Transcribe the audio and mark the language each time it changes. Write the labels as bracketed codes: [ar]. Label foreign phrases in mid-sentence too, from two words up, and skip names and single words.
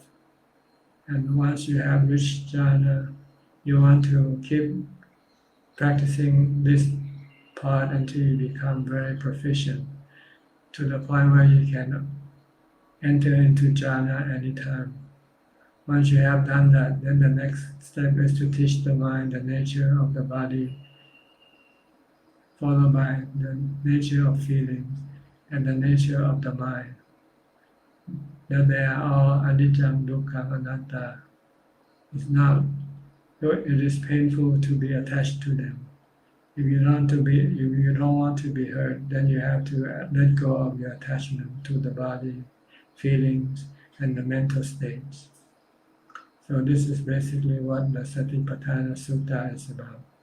[en] And once you have reached jhana, you want to keep practicing this part until you become very proficient, to the point where you can enter into jhana anytime. Once you have done that, then the next step is to teach the mind the nature of the body, followed by the nature of feelings and the nature of the mind. That they are all [pi] anicca, dukkha, anatta. [en] It is painful to be attached to them. If you don't want to be hurt, then you have to let go of your attachment to the body, feelings, and the mental states. So this is basically what the Satipatthana Sutta is about.